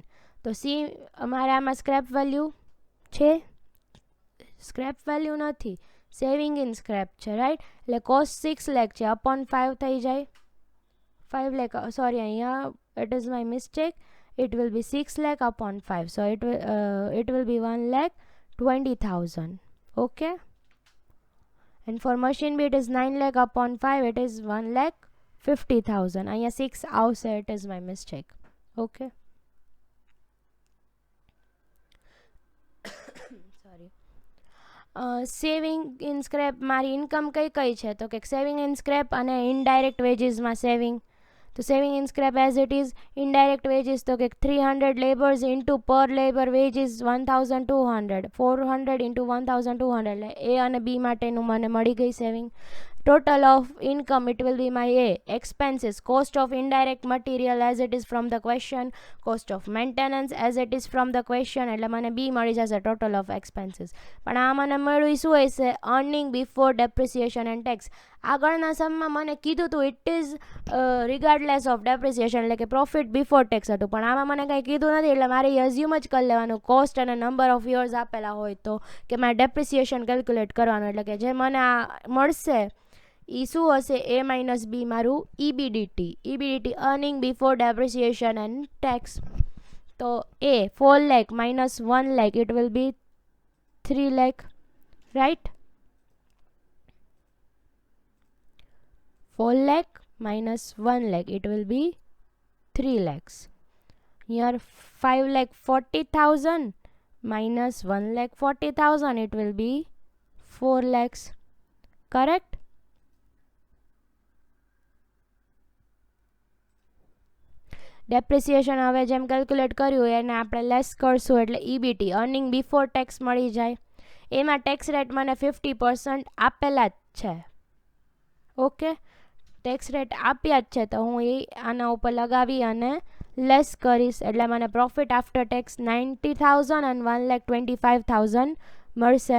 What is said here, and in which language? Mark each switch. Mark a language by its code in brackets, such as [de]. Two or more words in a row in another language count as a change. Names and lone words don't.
[gu] તો C અમારે આમાં [en] scrap value [gu] છે? [en] scrap value [gu] નથી, [en] saving in scrap [gu] છે, રાઈટ. એટલે કોસ્ટ 6 lakh છે, અપોન 5 થઈ જાય 5 lakh. [en] સોરી, અહીંયા it is my mistake. it will be 6 lakh upon 5. So it will be 1,20,000. Okay. And for machine B it is 9 lakh upon 5. It is 1,50,000. [gu] અહીંયા 6 આવશે. [en] It is my mistake. Okay. Sorry. saving in scrap [gu] મારી ઇન્કમ કઈ છે? તો કે [en] saving in scrap [gu] અને [en] indirect wagesમાં [gu] સેવિંગ. [en] તો saving in scrap as it is. indirect wages [gu] તો કે [en] 300 labours into per labour wages 1200. [gu] 400 ઇન્ટુ 1200, એટલે એ અને બી માટેનું મને મળી ગઈ સેવિંગ. [en] total of income, it will be my A. Expenses, cost of indirect material as it is from the question, cost of maintenance as it is from the question, [gu] એટલે મને B મળી જશે [en] total of expenses. [gu] પણ આ મને મળ્યું શું હશે? [en] earning before depreciation and tax. [gu] આગળના સમમાં મને કીધું હતું [en] it is regardless of depreciation, [gu] એટલે કે [en] profit before tax [gu] હતું, પણ આમાં મને કંઈ કીધું નથી, એટલે મારે એઝ્યુમ જ કરી લેવાનું કોસ્ટ અને [en] number of years [gu] આપેલા હોય તો કે મારે [en] depreciation calculate [gu] કરવાનું, એટલે કે જે મને આ મળશે એ શું હશે? [en] A minus B [gu] મારું [en] EBDT earning before depreciation and tax. તો A 4 lakh minus 1 lakh, it will be 3 lakh, right? 4 lakh minus 1 lakh, it will be 3 lakhs. Here 5 lakh 40,000 minus 1 lakh 40,000, it will be 4 lakhs. Correct? [gu] ડેપ્રિસિએશન હવે જેમ કેલ્ક્યુલેટ કર્યું એને આપણે લેસ કરશું એટલે [en] EBT earning before tax [gu] મળી જાય. એમાં [en] tax rate [gu] મને 50% આપેલા જ છે. ઓકે, [en] tax rate [gu] આપ્યા જ છે તો હું એ આના ઉપર લગાવી અને લેસ કરીશ એટલે મને [en] profit after tax [gu] 90,000 અને 1,25,000 મળશે.